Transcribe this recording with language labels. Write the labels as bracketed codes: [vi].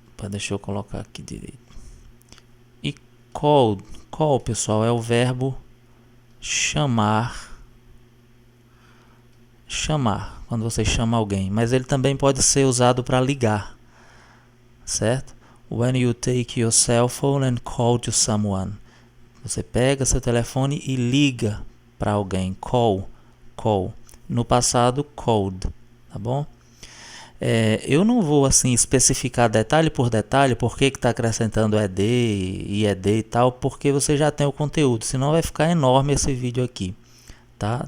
[pt] Deixa eu colocar aqui direito. E call, pessoal, é o verbo chamar. Chamar, quando você chama alguém. Mas ele também pode ser usado para ligar, certo? [en] When you take your cell phone and call to someone. [pt] Você pega seu telefone e liga para alguém. Call. No passado, called, tá bom? Eu não vou assim especificar detalhe por detalhe por que está acrescentando ed e ed e tal, porque você já tem o conteúdo, senão vai ficar enorme esse vídeo aqui, tá?